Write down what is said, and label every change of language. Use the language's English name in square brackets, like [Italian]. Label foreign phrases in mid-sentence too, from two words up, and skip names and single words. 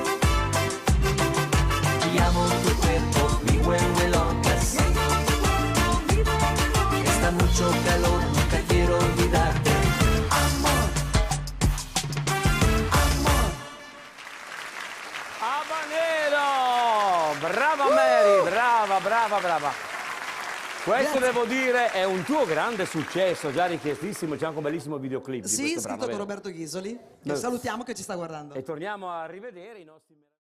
[Spanish] Y amo tu cuerpo, me vuelve loca así. Está mucho calor, nunca quiero olvidarte. Amor, amor. Habanero! [Italian] Brava Mary, brava, brava, brava. Questo devo dire è un tuo grande successo, già richiestissimo, c'è anche un bellissimo videoclip di Sì, questo scritto brano, con vero? Roberto Ghisoli, che Beh. salutiamo che ci sta guardando. E torniamo a rivedere i nostri